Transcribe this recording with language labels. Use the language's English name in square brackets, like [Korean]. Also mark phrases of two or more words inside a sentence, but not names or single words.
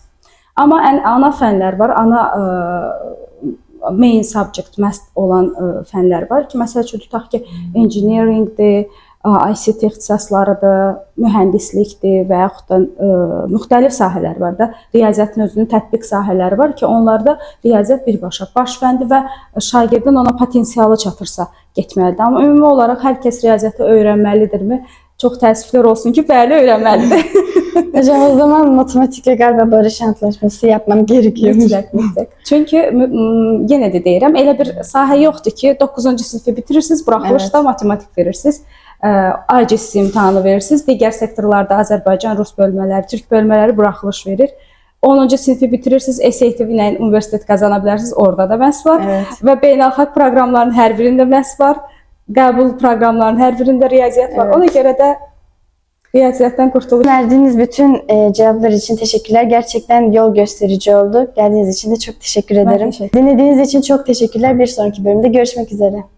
[Azerbaijani] Amma ana fənlər var, [English] main subject must [Azerbaijani] olan fənlər var ki, məsəl üçün tutaq ki, engineeringdir, ICT ixtisaslarıdır, mühəndislikdir və yaxud da müxtəlif sahələr var da. Riyaziyyatın özünün tətbiq sahələri var ki, onlarda riyaziyyat birbaşa baş fəndir və şagirdin ona potensialı çatırsa getməlidir. Amma ümumi olaraq hər kəs riyaziyyatı öyrənməlidirmi? Çox təəssüflər olsun ki, bəli, öyrənməlidir. [Turkish] Hocam o zaman matematikle galiba barış antlaşması yapmam gerekiyor. [Azerbaijani] Mütləq. Çünki yenə də deyirəm, elə bir sahə yoxdur ki, 9-cu sinfi bitirirsiniz, buraxılışda matematik verirsiniz, ACS imtahanı verirsiniz, digər sektorlarda Azərbaycan, Rus bölmələri, Türk bölmələri buraxılış verir. 10-cu sinfi bitirirsiniz, SAT ilə universitet qazana bilərsiniz, orada da məhz var. [Turkish] Evet. [Azerbaijani] Və beynəlxalq proqramların hər birində məhz var. Qəbul proqramlarının hər birində riyaziyyat var. [Turkish] Evet. [Azerbaijani] Ona görə də riyaziyyatdan qurtulur. [Turkish] Verdiğiniz bütün cevaplar için teşekkürler. Gerçekten yol gösterici oldu. Geldiğiniz için de çok teşekkür ederim. teşekkür Dinlediğiniz için çok teşekkürler. Bir sonraki bölümde görüşmek üzere.